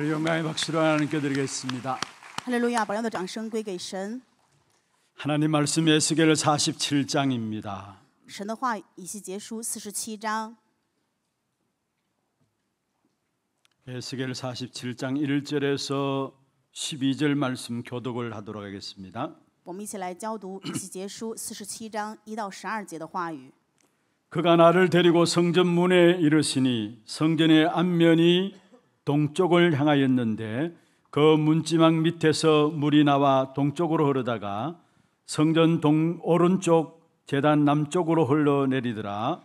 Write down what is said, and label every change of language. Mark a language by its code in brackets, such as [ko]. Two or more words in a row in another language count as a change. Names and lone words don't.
[ko] 영광의 박수로 하나님께 드리겠습니다. [zh] 哈利路亚！宝耀的掌声归给神。 [ko] 하나님 말씀 에스겔 47장입니다. [zh] 神的话，以西结书47章， [ko] 에스겔 47장 1절에서 12절 말씀 교독을 하도록 하겠습니다. [zh] 我们一起来教读以西结书47章1到12节的话语。 [ko] 그가 나를 데리고 성전 문에 이르시니 성전의 앞면이 동쪽을 향하였는데 그 문지막 밑에서 물이 나와 동쪽으로 흐르다가 성전 오른쪽 제단 남쪽으로 흘러내리더라.